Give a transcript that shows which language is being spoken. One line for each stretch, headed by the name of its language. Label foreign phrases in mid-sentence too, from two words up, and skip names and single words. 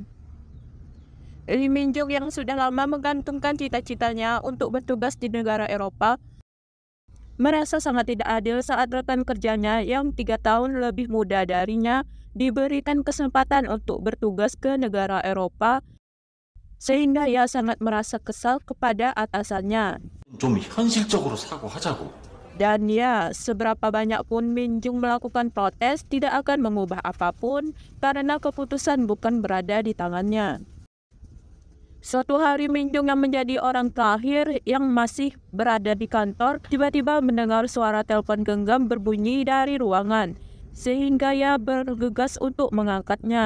Indonesian: Lee Min Jung yang sudah lama menggantungkan cita-citanya untuk bertugas di negara Eropa merasa sangat tidak adil saat rekan kerjanya yang 3 tahun lebih muda darinya diberikan kesempatan untuk bertugas ke negara Eropa, sehingga ia sangat merasa kesal kepada atasannya.
Korean: 좀 현실적으로 사고하자고.
Indonesian: Dan ya, seberapa banyak pun Min Jung melakukan protes tidak akan mengubah apapun karena keputusan bukan berada di tangannya. Suatu hari Min Jung yang menjadi orang terakhir yang masih berada di kantor tiba-tiba mendengar suara telepon genggam berbunyi dari ruangan, sehingga ia bergegas untuk mengangkatnya.